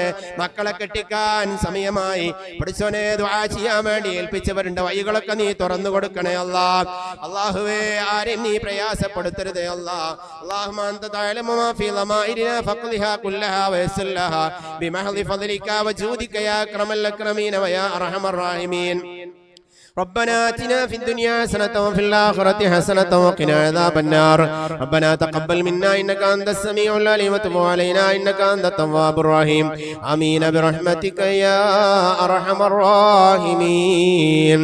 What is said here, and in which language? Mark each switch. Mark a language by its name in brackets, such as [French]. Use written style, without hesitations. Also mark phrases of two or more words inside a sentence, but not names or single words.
[Malayalam] മക്കളെ കെട്ടിക്കാൻ സമയമായി, പഠിച്ചോനെ, ദുആ ചെയ്യാൻ വേണ്ടി ഏൽപ്പിച്ചവരുണ്ട്, വഴികളൊക്കെ നീ തുറന്നു കൊടുക്കണേ അല്ലാ. അല്ലാഹുവേ, ആരെയും നീ പ്രയാസപ്പെടുത്തരുതേ അല്ലാ. [Arabic] اللهم أنت تعلم ما في ضمائرنا فاقضها كلها ويسر لها بمحض فضلك وجودك يا أكرم الأكرمين ويا أرحم الراحمين. ربنا آتنا في الدنيا حسنة وفي الآخرة حسنة وقنا عذاب النار. ربنا تقبل منا إنك أنت السميع العليم وتب علينا إنك أنت التواب الرحيم. آمين برحمتك يا أرحم الراحمين.